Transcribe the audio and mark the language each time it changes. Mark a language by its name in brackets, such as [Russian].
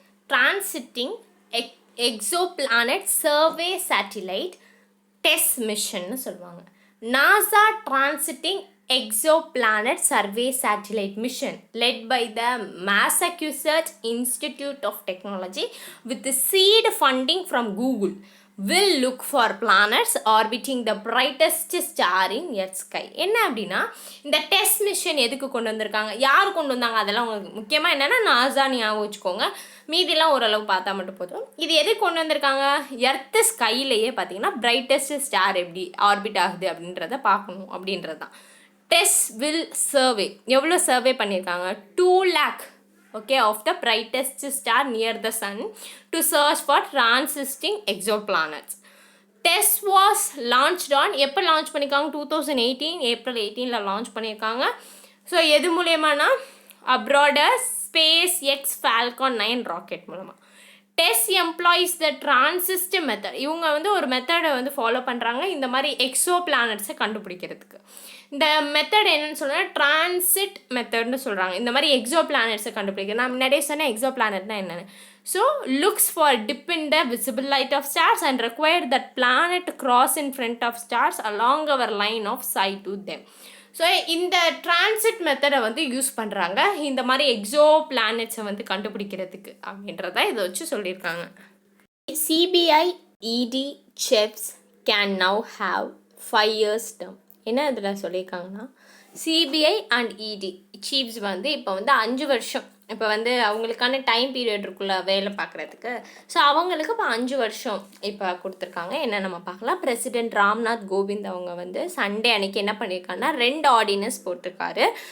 [Tamil] Transiting Exo planet survey satellite test மிஷன்னு சொல்லுவாங்க. [English] NASA Transiting Exoplanet Survey Satellite Mission led by the Massachusetts Institute of Technology with the seed funding from Google will look for planets orbiting the brightest star in Earth's sky. [Tamil] என்ன அப்படின்னா இந்த test mission எதுக்கு கொண்டு வந்திருக்காங்க, யார் கொண்டு வந்தாங்க, அதெல்லாம் உங்களுக்கு முக்கியமாக என்னென்னா நாசா ஞாபகம் வச்சுக்கோங்க. மீதிலாம் ஓரளவு பார்த்தா மட்டும் போதும். இது எதுக்கு கொண்டு வந்திருக்காங்க, எர்த்து ஸ்கைலேயே பார்த்தீங்கன்னா பிரைட்டஸ்ட் ஸ்டார் எப்படி ஆர்பிட் ஆகுது அப்படின்றத பார்க்கணும் அப்படின்றது தான். [English] test will survey [Tamil] எவ்வளோ சர்வே பண்ணியிருக்காங்க, [English] 2 lakh of the brightest star near the sun to search for transiting exoplanets. Test was launched on [Tamil] எப்போ லான்ச் பண்ணியிருக்காங்க, 2018 ஏப்ரல் 18 லான்ச் பண்ணியிருக்காங்க. ஸோ எது மூலயமானா அப்ராட் SpaceX Falcon 9 ராக்கெட் மூலமாக. [English] Test employs the transit method. [Tamil] இவங்க வந்து ஒரு மெத்தடை வந்து ஃபாலோ பண்ணுறாங்க இந்த மாதிரி எக்ஸோ பிளானட்ஸை கண்டுபிடிக்கிறதுக்கு. இந்த மெத்தட் என்னென்னு சொன்னால் டிரான்சிட் மெத்தட்னு சொல்கிறாங்க. இந்த மாதிரி எக்ஸோ பிளானட்ஸை கண்டுபிடிக்க நான் முன்னாடியே சொன்னேன் எக்ஸோ பிளானட்னா என்னென்னு. [English] So looks for dip in the visible light of stars and require that planet cross in front of stars along our line of sight to them. [Tamil] So இந்த டிரான்சிட் மெத்தடை வந்து யூஸ் பண்ணுறாங்க இந்த மாதிரி எக்ஸோ பிளானட்ஸை வந்து கண்டுபிடிக்கிறதுக்கு அப்படின்றத இதை வச்சு சொல்லியிருக்காங்க. [English] CBI ED chiefs can now have 5 years term. [Tamil] என்ன இதில் சொல்லியிருக்காங்கன்னா CBI and ED சீஃப்ஸ் வந்து இப்போ வந்து 5 வருஷம் இப்போ வந்து அவங்களுக்கான டைம் பீரியட் இருக்குல்ல வேலை பார்க்குறதுக்கு. ஸோ அவங்களுக்கு இப்போ 5 வருஷம் இப்போ கொடுத்துருக்காங்க. என்ன நம்ம பார்க்கலாம். பிரசிடென்ட் ராம்நாத் கோவிந்த் அவங்க வந்து சண்டே அன்னைக்கு என்ன பண்ணியிருக்காங்கன்னா 2 ஆர்டினன்ஸ் போட்டிருக்காரு.